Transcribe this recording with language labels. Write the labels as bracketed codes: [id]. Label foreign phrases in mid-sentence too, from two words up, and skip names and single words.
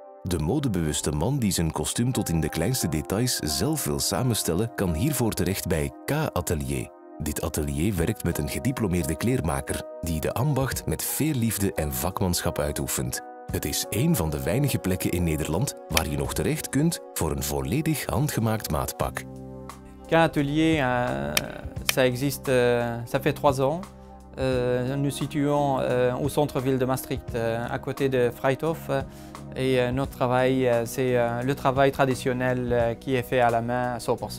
[nl] De modebewuste man die zijn kostuum tot in de kleinste details zelf wil samenstellen, kan hiervoor terecht bij K-Atelier. Dit atelier werkt met een gediplomeerde kleermaker die de ambacht met veel liefde en vakmanschap uitoefent. Het is één van de weinige plekken in Nederland waar je nog terecht kunt voor een volledig handgemaakt maatpak. [fr] K-Atelier, ça existe, ça fait 3 ans. Nous situons au centre-ville de Maastricht, à côté de Vrijthof. Et notre travail, c'est le travail traditionnel qui est fait à la main à 100%.